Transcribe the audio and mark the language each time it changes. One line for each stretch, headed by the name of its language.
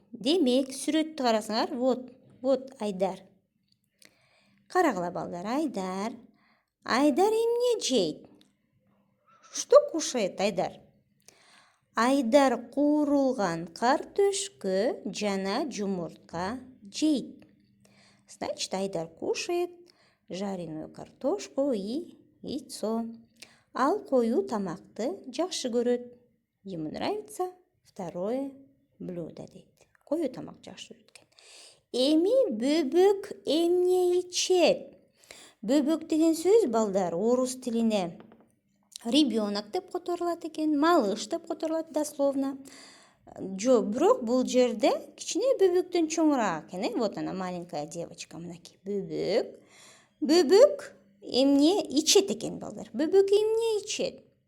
Kyrgyz: Демек, сүрөттү карасаңар, вот Айдар. Карагыла балдар, Айдар. Айдар эмне жейт?
Russian: Что кушает Айдар?
Kyrgyz: Айдар куурулган картөшкө жана жумуртка жейт.
Russian: Значит, Айдар кушает жареную картошку и яйцо.
Kyrgyz: Ал коюу тамакты жакшы көрөт.
Russian: Ему нравится второе блюдо дейт.
Kyrgyz: Коюу тамак жакшы көрөт экен. Эми бөбөк эмне ичет? Бөбөк деген сөз балдар орус тилине ребенок деп которулат экен, малыш деп которулат дословно. Бирок бул жерде кичине бөбөктөн чоңураак экен.
Russian: Вот она, маленькая девочка,
Kyrgyz: мынакей бөбөк. Бөбөк эмне ичет экен балдар? Бөбөк эмне ичет?